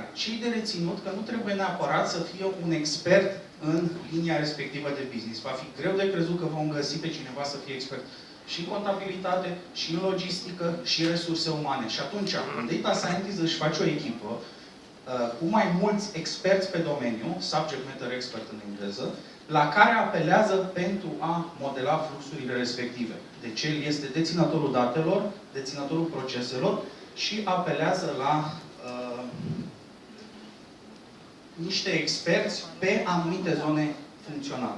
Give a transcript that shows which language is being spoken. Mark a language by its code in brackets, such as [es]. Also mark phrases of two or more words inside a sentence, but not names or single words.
[ro] Și de reținut că nu trebuie neapărat să fie un expert în linia respectivă de business. Va fi greu de crezut că vom găsi pe cineva să fie expert și în contabilitate, și în logistică, și resurse umane. Și atunci, un [en] data scientist [ro] își face o echipă cu mai mulți experți pe domeniu, [en] subject matter expert [ro] în engleză, la care apelează pentru a modela fluxurile respective. Deci el este deținătorul datelor, deținătorul proceselor și apelează la niște experți pe anumite zone funcționale.